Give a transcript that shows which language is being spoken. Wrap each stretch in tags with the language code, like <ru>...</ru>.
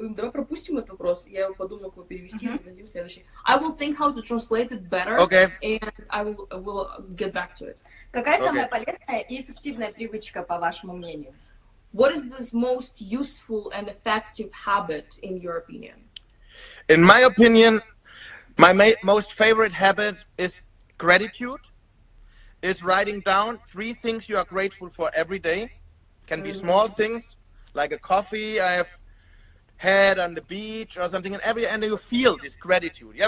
<ru>Давай пропустим этот вопрос. Я подумаю, как его перевести, зададим следующий.</ru> <en>I will think how to translate it better, and I will get back to it.</en> <ru>Какая самая полезная и эффективная привычка, по вашему мнению?</ru> <en>What is the most useful and effective habit, in your opinion? In my opinion, my most favorite habit is gratitude. Is writing down 3 things you are grateful for every day. Can be small things, like a coffee I have had on the beach or something, and you feel this gratitude.</en>